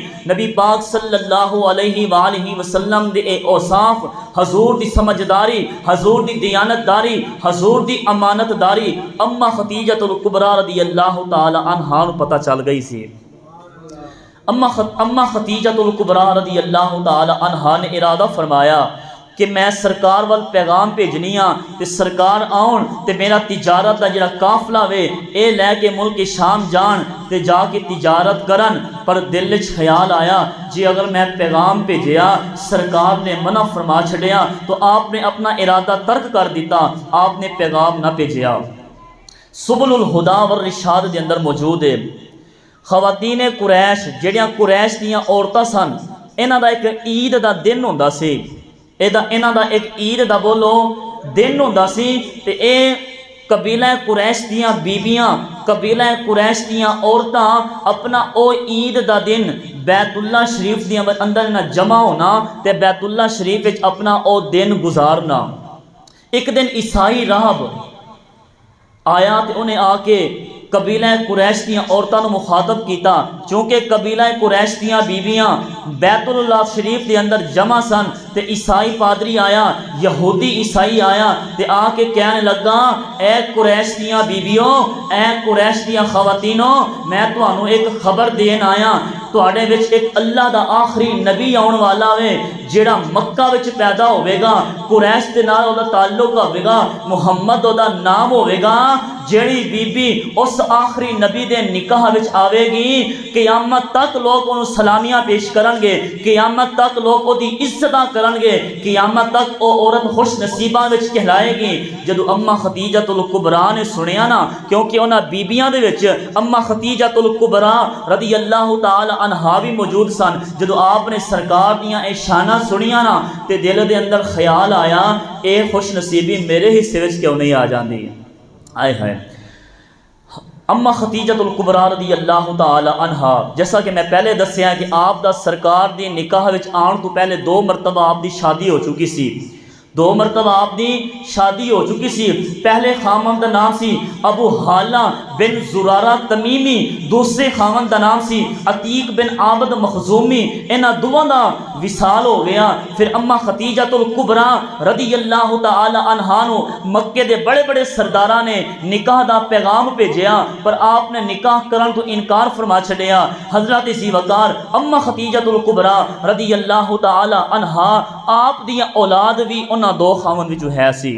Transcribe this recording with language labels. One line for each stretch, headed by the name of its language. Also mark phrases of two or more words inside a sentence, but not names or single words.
Punjabi: نبی پاک
Arabic: صلی اللہ علیہ وآلہ وسلم
Punjabi: دے اے اوصاف، حضور دی سمجھداری، حضور دی دیانت داری، حضور دی امانت داری اما خدیجہ الکبریٰ
Arabic: رضی اللہ تعالی عنہا
Punjabi: نو پتہ چل گئی سی۔ اما خدیجہ الکبریٰ
Arabic: رضی اللہ تعالی عنہا
Punjabi: نے ارادہ فرمایا کہ میں سرکار وال پیغام بھیجنیاں تے سرکار آؤن تے میرا تجارت دا جڑا قافلہ وے اے لے کے ملک شام جان تے جا کے تجارت کرن، پر دل وچ خیال آیا جی اگر میں پیغام بھیجیا سرکار نے منع فرما چھڑیا تو آپ نے اپنا ارادہ ترک کر دیتا، آپ نے پیغام نہ بھیجیا۔ سبل الہدا والرشاد دے اندر موجود ہے خواتین قریش جڑیاں قریش دیاں عورتاں سن، انہاں دا ایک عید دا دن ہوندا سی، انہاں دا ایک عید دا بولو دن ہوندا سی، تے اے قبیلہ قریش دیاں بیبیاں، قبیلہ قریش دیاں عورتاں اپنا او عید دا دن بیت اللہ شریف دیاں اندر نہ جمع ہونا تے بیت اللہ شریف وچ اپنا او دن گزارنا۔ ایک دن عیسائی راہب آیا تے انہیں آ کے قبیلہ قریش دیاں عورتاں نو مخاطب کیتا، چونکہ قبیلہ قریش دیاں بیبیاں بیت اللہ شریف دے اندر جمع سن، تے عیسائی پادری آیا، یہودی عیسائی آیا تے آ کے کہنے لگا اے قریش دیاں بیبیوں، اے قریش دیاں خواتینوں، میں تانوں ایک خبر دین آیا، تواڈے وچ ایک اللہ دا آخری نبی آن والا وے جیڑا مکہ وچ پیدا ہوئے گا، قریش دے نال او دا تعلق ہوئے گا، محمد او دا نام ہوئے گا، جیڑی بی بی اس آخری نبی دے نکاح وچ آوے گی قیامت تک لوگ انہوں سلامیاں پیش کرن گے، قیامت تک لوگ او دی عزتاں کرن گے، قیامت تک او عورت خوش نصیباں وچ کہلائے گی۔ جدو اما خدیجۃ الکبریٰ نے سنیا نا، کیونکہ انہاں بیبیاں دے وچ اما خدیجۃ الکبریٰ
Arabic: رضی اللہ تعالی عنہا
Punjabi: بھی موجود سن، جدو آپ نے سرکار دیاں اے شاناں سنیاں نا تے دل دے اندر خیال آیا اے خوش نصیبی میرے حصے وچ کیوں نہیں آ جاندی؟ آئے ہائے۔ اما خدیجۃ الکبریٰ
Arabic: رضی اللہ تعالی عنہا،
Punjabi: جیسا کہ میں پہلے دسیا کہ آپ دا سرکار دی نکاح وچ آن تو پہلے 2 مرتبہ آپ دی شادی ہو چکی سی، 2 مرتبہ آپ دی شادی ہو چکی سی۔ پہلے خاوند دا نام سی ابو حالہ بن زرارہ تمیمی، دوسرے خاوند دا نام سی عتیق بن عابد مخزومی، انہاں دوواں دا وصال ہو گیا۔ پھر اما خدیجۃ الکبریٰ
Arabic: رضی اللہ تعالی عنہا
Punjabi: نو مکے دے بڑے بڑے سرداراں نے نکاح دا پیغام بھیجیا، پر آپ نے نکاح کرن تو انکار فرما چھڈیا۔ حضرت ذی وقار اما خدیجۃ الکبریٰ
Arabic: رضی اللہ تعالی عنہا
Punjabi: آپ دی اولاد بھی انہاں 2 خاوند وچوں ہے سی۔